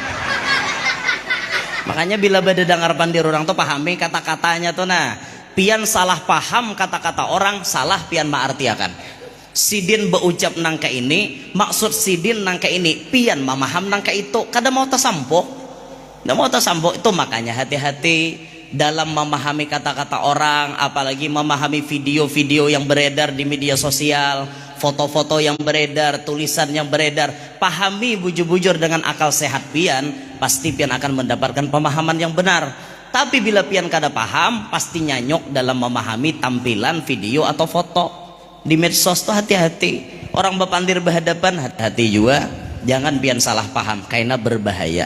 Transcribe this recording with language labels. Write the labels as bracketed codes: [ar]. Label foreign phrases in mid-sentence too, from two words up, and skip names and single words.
[bjn] Makanya bila beda dengar pandir orang tuh pahami kata-katanya tuh, nah pian salah paham kata-kata orang, salah pian maartiakan. Sidin berucap nangka ini, maksud sidin nangka ini, pian memaham nangka itu, kada mau tasampok. Kada mau tasampok [id] itu, makanya hati-hati dalam memahami kata-kata orang, apalagi memahami video-video yang beredar di media sosial, foto-foto yang beredar, tulisan yang beredar. Pahami bujur-bujur dengan akal sehat pian, pasti pian akan mendapatkan pemahaman yang benar. Tapi bila pian kada paham, pasti nyanyok dalam memahami tampilan video atau foto. Di medsos tuh hati-hati, orang berpandir berhadapan, hati-hati juga, jangan pian salah paham karena berbahaya.